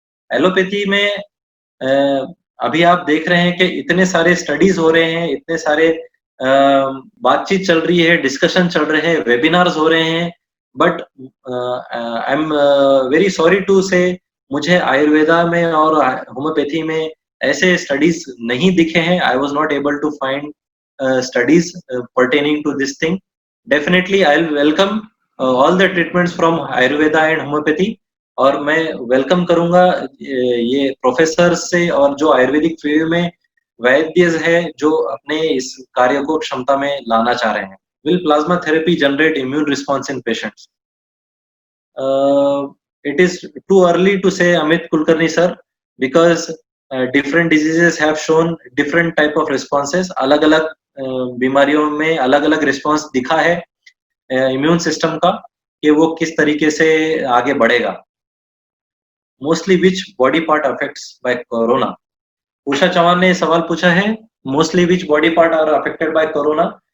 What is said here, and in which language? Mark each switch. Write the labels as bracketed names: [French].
[Hindi] Allopathy में अभी आप देख रहे हैं कि इतने सारे स्टडीज हो रहे हैं, इतने सारे बातचीत चल रही है, डिस्कशन चल रहे हैं, वेबिनार्स हो रहे हैं, [English] but I am very sorry to say [Hindi] मुझे आयुर्वेदा में और होम्योपैथी में ऐसे स्टडीज नहीं दिखे हैं. [English] I was not able to find studies pertaining to this thing. Definitely I'll welcome all the treatments from Ayurveda and homeopathy. [Hindi] और मैं वेलकम करूंगा ये प्रोफेसर से और जो आयुर्वेदिक फील्ड में वैद्य है जो अपने इस कार्य को क्षमता में लाना चाह रहे हैं. [English] Will plasma therapy generate immune response in patients? It is too early to say, Amit Kulkarni sir, because different diseases have shown different type of responses. [Hindi] अलग-अलग बीमारियों में अलग-अलग रिस्पांस दिखा है इम्यून सिस्टम का कि वो किस तरीके से आगे बढ़ेगा. [English] Mostly which body part affects by corona. [Hindi] Usha Chauhan ने सवाल पूछा है, [English] Mostly which body part are affected by corona.